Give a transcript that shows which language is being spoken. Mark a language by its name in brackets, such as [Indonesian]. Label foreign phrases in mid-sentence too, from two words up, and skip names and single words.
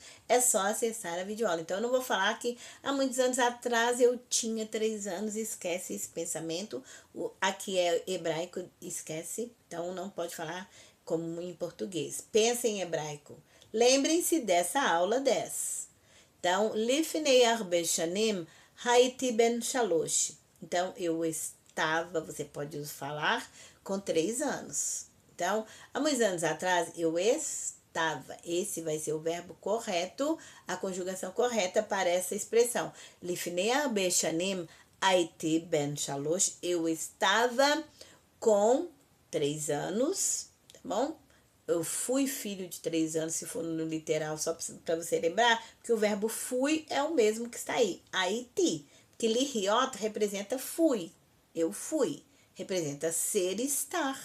[Portuguese] É só acessar a videoaula. Então eu não vou falar que há muitos anos atrás eu tinha 3 anos, esquece esse pensamento. Aqui é hebraico, esquece. Então não pode falar como em português. Pensa em hebraico. Lembrem-se dessa aula 10. Então, [Hebrew] לפני הרבה שנים הייתי בן שלוש. [Portuguese] Então, eu estava, você pode falar, com 3 anos. Então, há muitos anos atrás, eu estava. Esse vai ser o verbo correto, a conjugação correta para essa expressão. [Hebrew] לפני הרבה שנים הייתי בן שלוש. [Portuguese] Eu estava com 3 anos, tá bom? Eu fui filho de 3 anos, se for no literal, só para você lembrar, que o verbo fui é o mesmo que está aí, Haiti. Que liriot representa fui, eu fui, representa ser, estar.